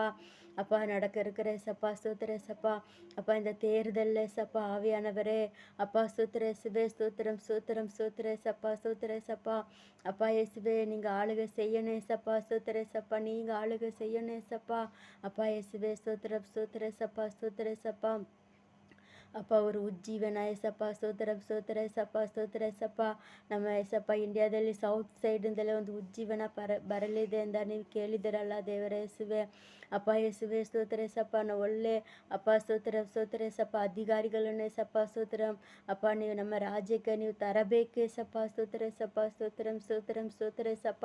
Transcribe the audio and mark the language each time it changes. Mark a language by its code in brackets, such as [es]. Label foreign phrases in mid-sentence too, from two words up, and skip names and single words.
[ta] அப்பா நடக்க இருக்கிற ஏசப்பா ஸ்தோத்திர ஏசப்பா. அப்பா இந்த தேர்தலில் ஏசப்பா ஆவியானவரே அப்பா ஸ்தோத்திர இயேசுவே ஸ்தோத்திரம் ஸ்தோத்திரம் ஸ்தோத்திர ஏசப்பா ஸ்தோத்திர ஏசப்பா. அப்பா இயேசுவே நீங்கள் ஆளுகை செய்யணும் ஏசப்பா ஸ்தோத்திர ஏசப்பா. நீங்கள் ஆளுகை செய்யணும் ஏசப்பா. அப்பா இயேசுவே ஸ்தோத்திரம் ஸ்தோத்திர ஏசப்பா ஸ்தோத்திர ஏசப்பா. [kn] ಅಪ್ಪ ಅವರು ಉಜ್ಜೀವನ ಏಸಪ್ಪ ಸ್ತೋತ್ರ ಸ್ತೋತ್ರ ಏಸಪ್ಪ ಸ್ತೋತ್ರ ಏಸಪ್ಪ. ನಮ್ಮ ಏಸಪ್ಪ ಇಂಡಿಯಾದಲ್ಲಿ ಸೌತ್ ಸೈಡಿಂದಲೇ ಒಂದು ಉಜ್ಜೀವನ ಬರಲಿದೆ ಅಂತ ನೀವು ಕೇಳಿದಿರಲ್ಲ ದೇವರ ಯೇಸುವೆ. ಅಪ್ಪ ಯೇಸುವೆ ಸ್ತೋತ್ರ ಏಸಪ್ಪ. ನಾವು ಒಳ್ಳೆ ಅಪ್ಪ ಸ್ತೋತ್ರ ಸ್ತೋತ್ರ ಏಸಪ್ಪ ಅಧಿಕಾರಿಗಳನ್ನು ಏಸಪ್ಪ ಸ್ತೋತ್ರ ಅಪ್ಪ ನೀವು ನಮ್ಮ ರಾಜ್ಯಕ್ಕೆ ನೀವು ತರಬೇಕು ಏಸಪ್ಪ ಸ್ತೋತ್ರ ಏಸಪ್ಪ ಸ್ತೋತ್ರಂ ಸ್ತೋತ್ರಂ ಸ್ತೋತ್ರ ಏಸಪ್ಪ.